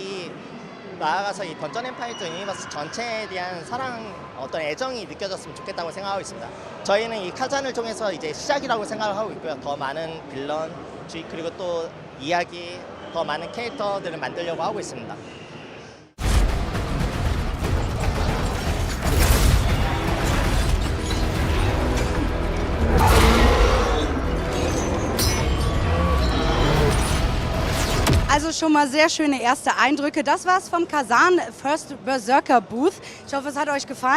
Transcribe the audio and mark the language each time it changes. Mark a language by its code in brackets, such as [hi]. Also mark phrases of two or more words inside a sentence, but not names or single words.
[ko] 나아가서 이 던전 앤 파이터 유니버스 전체에 대한 사랑, 어떤 애정이 느껴졌으면 좋겠다고 생각하고 있습니다. 저희는 이 카잔을 통해서 이제 시작이라고 생각을 하고 있고요. 더 많은 빌런, 그리고 또 이야기, 더 많은 캐릭터들을 만들려고 하고 있습니다. [de] Also schon mal sehr schöne erste Eindrücke. Das war's vom Kazan First Berserker Booth. Ich hoffe, es hat euch gefallen.